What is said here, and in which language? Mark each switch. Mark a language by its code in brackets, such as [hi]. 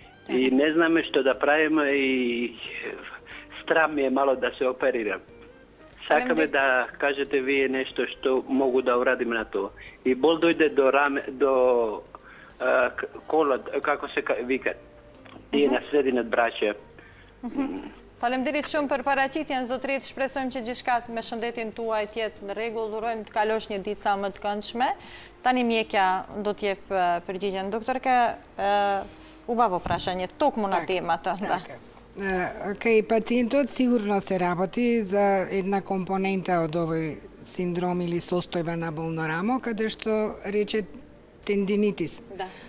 [mk] И не знаме што да правиме и страх ми е мало да се оперирам. Сакаме да кажете вие нешто што могу да урадиме на тоа. И бол дојде до кола, како се вика, тие на срединат браче. [sq] Faleminderit shumë për paraqitjen, zotërit. Shpresojmë që gjithçka me shëndetin tuaj të jetë në rregull. Urojmë të kalosh një ditë sa më të këndshme. Tani mjekja do të jep përgjigjen. [mk] Doktorka, убаво прашање, токму на темата. Кај пациентот сигурно се работи за една компонента од овој синдром или состојба на болно рамо, каде што рече тендинитис. Да.